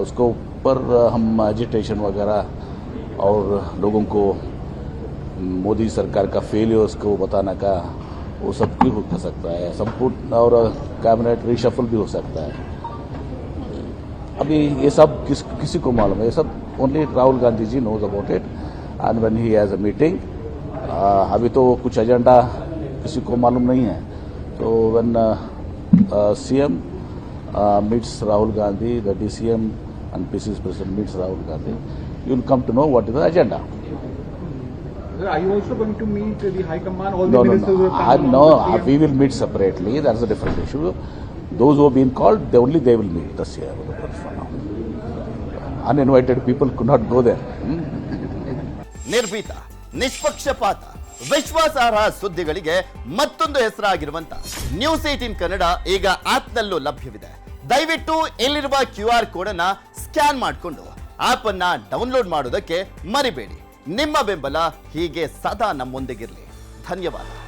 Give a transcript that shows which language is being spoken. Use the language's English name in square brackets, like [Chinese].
[Hindi] उसको पर हम एजिटेशन वगैरह और लोगों को मोदी सरकार का फेलियर्स को बताने का, वो सब भी हो सकता है. संपूर्ण और कैबिनेट रिशफल भी हो सकता है. अभी ये सब किसी को मालूम है? ये सब only Rahul Gandhi ji knows about it and when he has a meeting. अभी तो कुछ एजेंडा किसी को मालूम नहीं है. [English] तो when CM meets Rahul Gandhi, the DCM and PCC President meets Rahul Gandhi, you will come to know what is the agenda. Sir, are you also going to meet the High Command? All No, the ministers will come? no, we will meet separately. That's a different issue. Those who have been called, they will meet this year. Uninvited people could not go there. [Kannada] ನಿರ್ಭೀತ, ನಿಷ್ಪಕ್ಷಪಾತ, ವಿಶ್ವಾಸಾರ್ಹ ಸುದ್ದಿಗಳಿಗೆ ಮತ್ತೊಂದು ಹೆಸರಾಗಿರುವಂತ news 18 Kannada ಈಗ ಆಪ್ನಲ್ಲೂ ಲಭ್ಯವಿದೆ. ದಯವಿಟ್ಟು ಇಲ್ಲಿರುವ QR code ಅನ್ನ scan ಮಾಡಿಕೊಂಡು app ಅನ್ನ download ಮಾಡೋದಕ್ಕೆ ಮರಿಬೇಡಿ. ನಿಮ್ಮ ಬೆಂಬಲ ಹೀಗೆ ಸದಾ ನಮ್ಮೊಂದಿಗಿರಲಿ. ಧನ್ಯವಾದ.